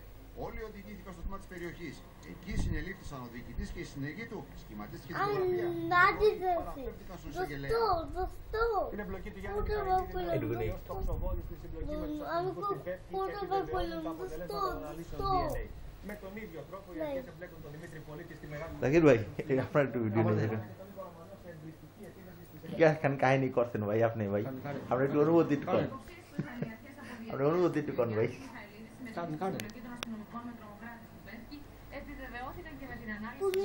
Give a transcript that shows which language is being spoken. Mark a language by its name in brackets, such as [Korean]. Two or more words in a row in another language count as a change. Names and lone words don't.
[Greek] Όλοι οδηγήθηκαν στο τμήμα της περιοχής. Εκεί συνελήφθησαν ο διοικητής και η συνεργή του, σχηματίστηκε τη φωτογραφία. Παραφέρθηκαν στον εισαγγελέα. Είναι εμπλοκή του Γιάννη Μιχαηλίδη, ως τοξοβόλης στη συμπλοκή με τους αστυνομικούς στην Πέφτη και επιβεβαιώνουν τα αποτελέσματα των αναλύσεων DNA. Με τον ίδιο τρόπο οι αρχές εμπλέκουν τον Δημήτρη Πολίτη στη Μεγάλη [Bangla] Zakir bhai, আপনার একটু ভিডিও নিয়ে দেখেন কি আজকাল কাহিনী করছেন ভাই আপনি ভাই আমরা একটু অনুভূতি একটু করেন আমরা অনুভূতি একটু করেন ভাই [Greek] Επιβεβαιώθηκαν και με την ανάλυση